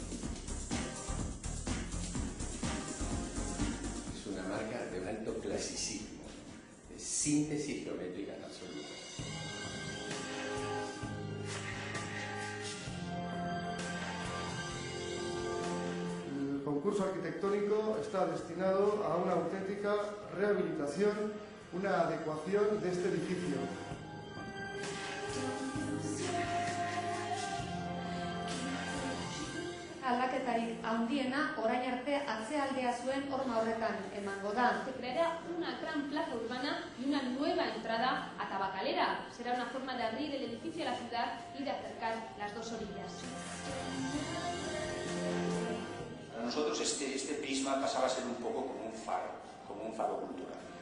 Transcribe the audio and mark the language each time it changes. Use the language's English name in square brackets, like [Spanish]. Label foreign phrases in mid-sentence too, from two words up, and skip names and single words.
[Spanish] Es una marca de un alto clasicismo, de síntesis geométrica en absoluto. El concurso arquitectónico está destinado a una auténtica rehabilitación, una adecuación de este edificio. [Basque] Aldaketarik handiena orain arte atzealdea zuen horma horretan emango da. [Spanish] Se creará una gran plaza urbana y una nueva entrada a Tabacalera. Será una forma de abrir el edificio a la ciudad y de acercar las dos orillas. Para nosotros este prisma pasaba a ser un poco como un faro cultural.